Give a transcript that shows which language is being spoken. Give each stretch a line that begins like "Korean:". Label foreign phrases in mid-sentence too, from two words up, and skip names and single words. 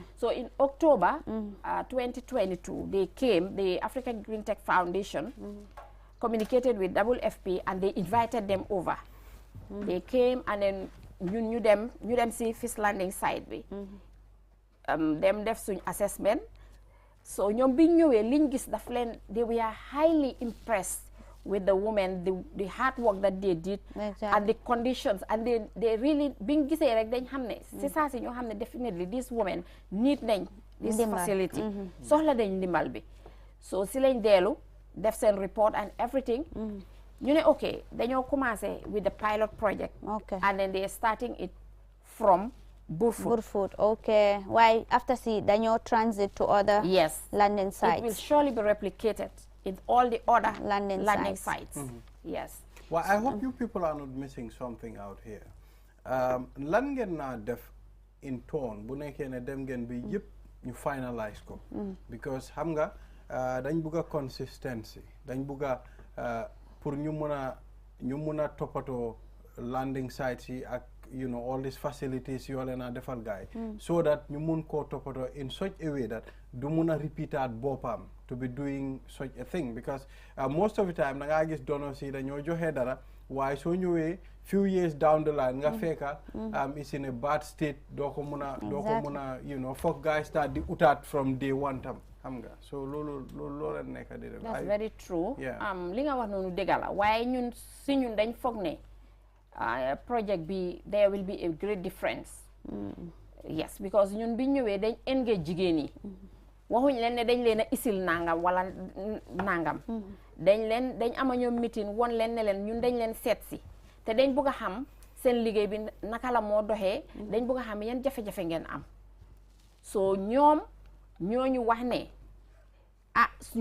English: So in October 2022, they came, the Africa Green Tech Foundation communicated with WFP, and they invited them over. They came, and then you knew them see fish landing site bi.
Wolof: Them def suñ assessment. So ñoom bi ñëwee liñ gis daf leen,
English: they were highly impressed with the women, the hard work that they did, and the conditions, and they really
Wolof: biñ gisee rek dañ xam ne si saa si ñoo xam ne
English: definitely these women need nañ this facility,
Wolof: soxla dañ ndimbal bi. So si lañ deelu def seen
English: report and everything. You know, okay, dañoo commencé with the pilot project, and then they're starting it from Burfoot. Okay. Why after dañoo transit to other landing sites? It will surely be replicated in all the other landing sites. Yes. Well, I hope you people are not missing something out here.
Wolof: Lan ngeen naa def in tone bu nekkee ne dem ngeen bi yëpp ñu finalize ko. Because xam nga dañ bugg a consistency, dañ bugg a pour ñu mën a ñu mun a toppatoo
English: landing sites
Wolof: yi ak
English: all these facilities
Wolof: yoo leen a defal gaay
English: so that
Wolof: ñu mun koo toppatoo
English: in such a way that
Wolof: du mun a repeataat boppam
English: to be doing such a thing because most of the time
Wolof: da ngaa gis donors yi dañoo joxe dara waaye soo ñëwee
English: few years down the line
Wolof: nga fekka
English: is in a bad state
Wolof: doo ko mun a foog
English: guys start
Wolof: di utaat
English: from day one
Wolof: tam xam nga so loolu la nekk di def.
English: That's very true.
Wolof: Li nga wax noonu dëgg la waaye ñun dañ foog ne project bi
English: there will be a great difference. Yes, because
Wolof: ñun bi ñëwee dañ engage jigéen yi waxuñ leen ne dañ leen a isil nangam wala nangam dañ ama ñoom meeting won leen ne leen ñun dañ leen seet si te dañ bëgg a xam seen liggéey bi naka la moo doxee dañ bëgg a xam yan jafe-jafe ngeen am so ñoom ñooñu wax ne ñu